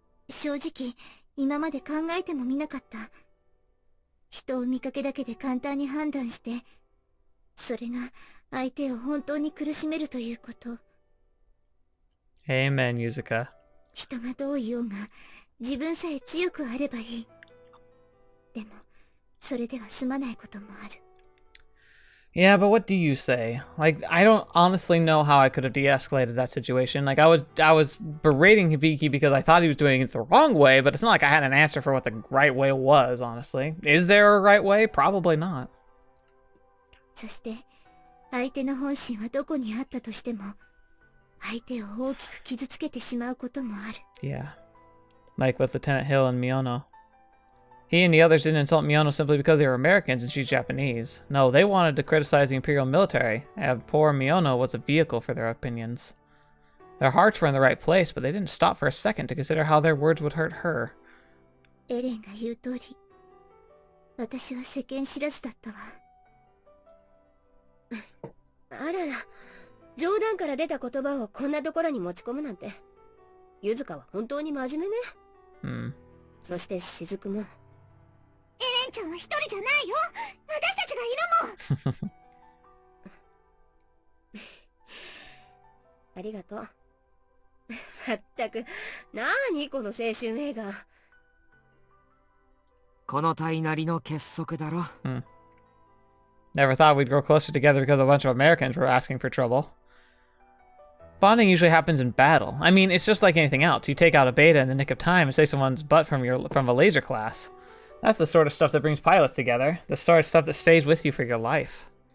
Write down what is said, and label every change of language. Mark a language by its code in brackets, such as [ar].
[ja] 正直今まで考えてもみなかった。人を見かけだけで簡単に判断して、それが相手を本当に苦しめるということ。 [en] Amen, Yuzuka. [ja] 人がどう言おうが自分さえ強くあればいい。でもそれでは済まないこともある。 [en] Yeah, but what do you say? Like, I don't honestly know how I could have de-escalated that situation. Like, I was berating Hibiki because I thought he was doing it the wrong way, but it's not like I had an answer for what the right way was, honestly. Is there a right way? Probably not. [ja] そして相手の本心はどこにあったとしても、相手を大きく傷つけてしまうこともある。 [en] Yeah. Like with Lieutenant Hill and Miyono. He and the others didn't insult Miyono simply because they were Americans and she's Japanese. No, they wanted to criticize the Imperial military, and poor Miyono was a vehicle for their opinions. Their hearts were in the right place, but they didn't stop for a second to consider how their words would hurt her. [ja] エレンが言う通り、私は世間知らずだったわ。あらら、冗談から出た言葉をこんなところに持ち込むなんて。ユズカは本当に真面目ね。そして雫も。エレンちゃんは一人じゃないよ。私たちがいるもん。ありがとう。まったく、なにこの青春映画。この体なりの結束だろ。 [en] Never thought we'd grow closer together because a bunch of Americans were asking for trouble. Bonding usually happens in battle. I mean, it's just like anything else. You take out a beta in the nick of time and save someone's butt from a laser class. That's the sort of stuff that brings pilots together. The sort of stuff that stays with you for your life.